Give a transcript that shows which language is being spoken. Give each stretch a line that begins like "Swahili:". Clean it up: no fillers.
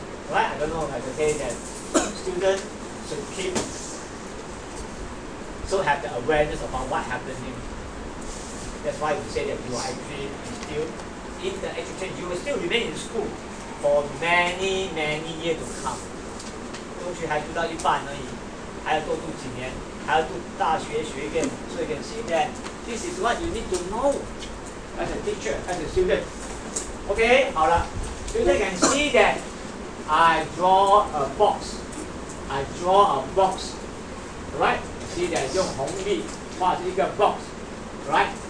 English: Right? I don't know, like I say that students should keep so have the awareness about what happening. That's why we say that you are actually instilled in the education, you will still remain in school for many years to come。
Chinese: 中学还读到一半而已，还要多读几年，还要读大学学院。
English: So you can see that this is what you need to know as a teacher, as a student. Okay，
Chinese: 好了
English: ，student can see that I draw a box. I draw a box. Right? See that
Chinese: 用红笔画一个
English: box. Right?